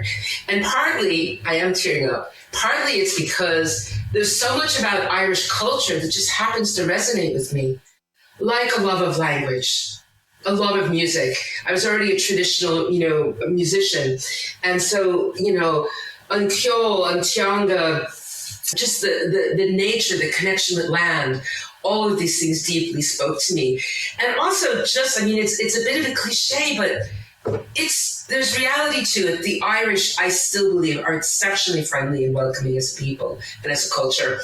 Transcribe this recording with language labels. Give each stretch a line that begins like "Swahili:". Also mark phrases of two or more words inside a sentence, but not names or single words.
English: And partly, I am tearing up. Partly it's because there's so much about Irish culture that just happens to resonate with me. Like a love of language, a love of music. I was already a traditional, musician. And so,
Irish: an ceol, an teanga,
English: just the nature, the connection with land, all of these things deeply spoke to me. And also just, it's a bit of a cliche, but there's reality to it. The Irish, I still believe, are exceptionally friendly and welcoming as a people and as a culture.